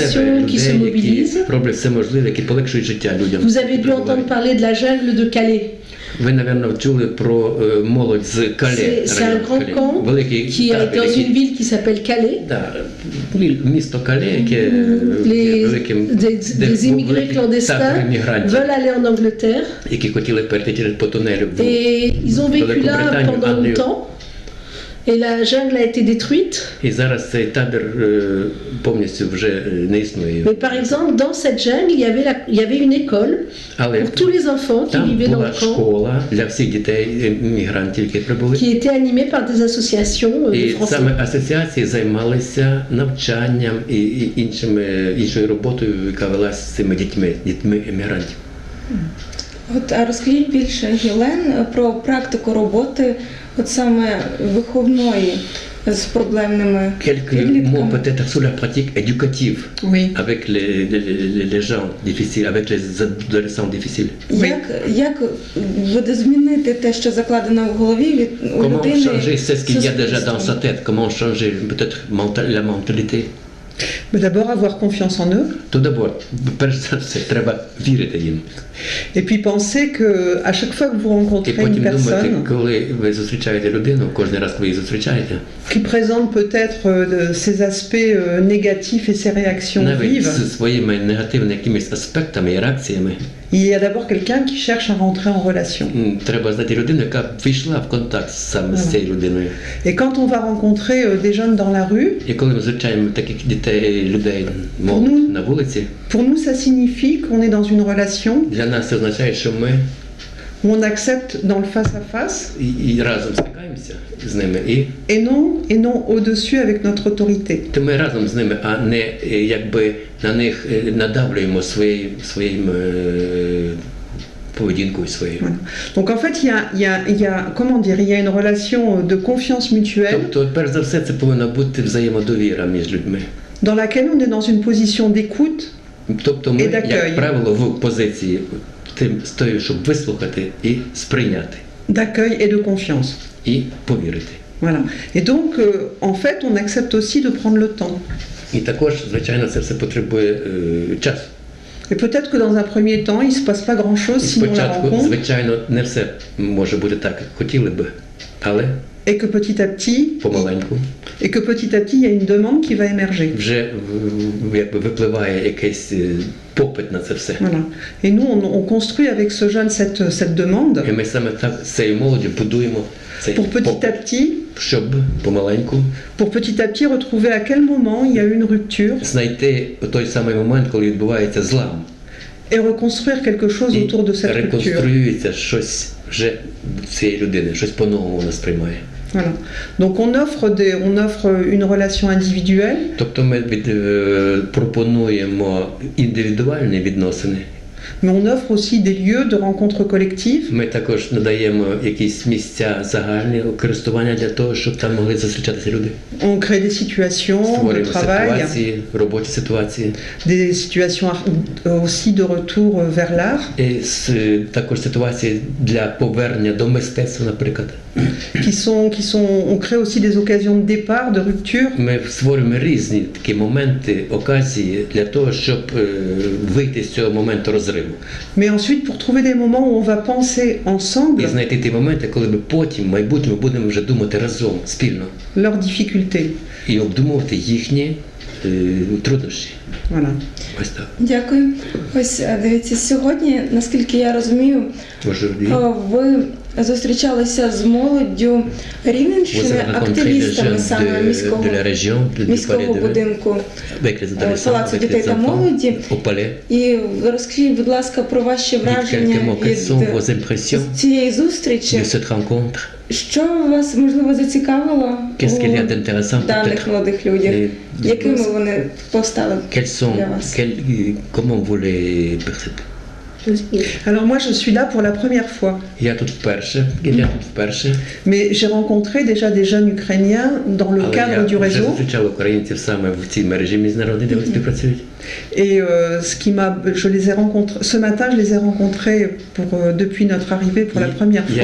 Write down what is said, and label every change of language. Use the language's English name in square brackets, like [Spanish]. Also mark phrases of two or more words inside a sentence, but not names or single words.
[French] associations qui se [Ukrainian] людей, які [French] mobilisent. [Ukrainian] роблять все можливе, які полегшують життя людям. [French] Vous avez dû entendre parler de la jungle de Calais. [Ukrainian] Ви, напевно, чули про молодь з Кале. [French] C'est un grand camp qui est dans une ville qui s'appelle Calais. [Ukrainian] Да, місто Кале, яке є великим, [French] Des immigrés clandestins veulent aller en Angleterre [Ukrainian] які хотіли перейти через по тунелю в [French] et ils ont vécu là [Ukrainian] Великобританію, [French] pendant [Ukrainian] Англію. [French] longtemps et la jungle a été détruite. [Ukrainian] І зараз цей табір повністю вже не існує. [French] Mais par exemple, dans cette jungle, il y avait une école [Ukrainian] Але [French] pour tous les enfants qui [Ukrainian] там [French] vivaient dans [Ukrainian] була [French] le camp, [Ukrainian] школа для всіх дітей, мігрантів, які прибули. [French] qui était animée par des associations de [Ukrainian] І [French] Français. [Ukrainian] саме асоціації займалися навчанням і іншою роботою, яка велася з цими дітьми емігрантів. От, а розкажіть більше, Гілен, про практику роботи, от саме виховної з проблемними [French] Quelques mots [Ukrainian] підлітками. [French] peut-être sur la pratique éducative Oui. avec les gens difficiles, avec les adolescents difficiles. [Ukrainian] Як буде змінити те, що закладено в голові від у [French] Comment [Ukrainian] людини? [French] changer c'est ce qu'il y a déjà [Ukrainian] суспільством? [French] dans sa tête, comment changer peut-être la mentalité. Mais d'abord avoir confiance en eux. Tout d'abord, [Ukrainian] перш за все, треба вірити їм. [French] Et puis penser qu'à chaque fois que vous [Ukrainian] І [French] rencontrez une [Ukrainian] потім думати, [French] personne [Ukrainian] коли ви зустрічаєте людину, кожен раз, коли її зустрічаєте, [French] qui présente peut-être ses aspects négatifs et ses réactions [Ukrainian] навіть [French] vives, [Ukrainian] зі своїми негативними якимись аспектами і реакціями, [French] il y a d'abord quelqu'un qui cherche à rentrer en relation. [Ukrainian] треба знайти людину, яка війшла в контакт саме з цією людиною. [French] Et quand on va rencontrer des jeunes dans la rue, [Ukrainian] І коли ми зустрічаємо таких дітей, людей, молодь на вулиці, [French] pour nous ça signifie qu'on est dans une relation [Ukrainian] для нас це означає, що ми [French] où on accepte dans le face-à-face [Ukrainian] і разом стикаємося з ними, [French] et non au-dessus avec notre autorité. [Ukrainian] то ми разом з ними, а не якби на них надавлюємо своїм поведінкою своєю. [French] Voilà. Donc en fait, il y a comment dire, il y a une relation de confiance mutuelle [Ukrainian] Тобто, перш за все, це повинна бути взаємодовіра між людьми. [French] dans laquelle on est dans une position d'écoute [Ukrainian] Тобто ми, [French] Et d'accueil. [Ukrainian] як правило, в позиції з тою, щоб вислухати і сприйняти, [French] d'accueil et de confiance. [Ukrainian] і повірити. [French] Voilà. Et donc, en fait, on accepte aussi de prendre le temps. [Ukrainian] І також, звичайно, це все потребує часу. [French] Et peut-être que dans un premier temps, il ne se passe pas grand-chose si on la [Ukrainian] Спочатку, [French] rencontre, [Ukrainian] звичайно, не все може бути так, як хотіли би, але [French] et que petit à petit, [Ukrainian] помаленьку [French] il y a une demande qui va émerger. [Ukrainian] вже якби випливає якийсь попит на це все. [French] Voilà. Et nous, on construit avec ce jeune cette demande [Ukrainian] І ми саме так з цією молоддю будуємо цей [French] pour petit à [Ukrainian] попит, [French] petit, [Ukrainian] щоб помаленьку [French] retrouver à quel moment il y a eu une rupture [Ukrainian] знайти той самий момент, коли відбувається злам. [French] et reconstruire quelque chose [Ukrainian] І [French] autour de cette rupture. [Ukrainian] реконструюється щось вже цієї людини, щось по-новому вона сприймає. [French] Voilà. Donc on offre une relation individuelle [Ukrainian] Тобто ми пропонуємо індивідуальні відносини [French] Mais on offre aussi des lieux de rencontres collectives. [Ukrainian] Ми також надаємо якісь місця загальні користування для того, щоб там могли зустрічатися люди. [French] On crée des situations de [Ukrainian] Створюємо [French] travail, [Ukrainian] ситуації, робочі ситуації. [French] des situations aussi de retour vers l'art, [Ukrainian] І також ситуації для повернення до мистецтва, наприклад. [French] on crée aussi des occasions de départ, de rupture. [Ukrainian] Ми створюємо різні такі моменти, оказії для того, щоб вийти з цього моменту розриву. [French] Mais ensuite, pour trouver des moments où on va penser ensemble [Ukrainian] І знайти ті моменти, коли ми потім, в майбутньому, будемо вже думати разом, спільно. [French] leurs difficultés. [Ukrainian] І обдумувати їхні труднощі. [French] Voilà. [Ukrainian] Ось так. Дякую. Ось дивіться, сьогодні, наскільки я розумію, ви зустрічалися з молоддю Рівненщини, активістами саме міського будинку Палацу дітей та молоді. І розкажіть, будь ласка, про ваші враження від цієї зустрічі. Що вас, можливо, зацікавило у даних молодих людях? Якими вони повстали для вас? [French] Comment vous les percevez? Alors moi, je suis là pour la première fois. [Ukrainian] Я тут вперше. [French] Mais j'ai rencontré déjà des jeunes Ukrainiens dans le cadre du réseau. [Ukrainian] Я зустрічав українців саме в цій мережі міжнародній, де вони співпрацюють. [French] Et je les ai rencontrés ce matin. Je les ai rencontrés depuis notre arrivée pour la première fois.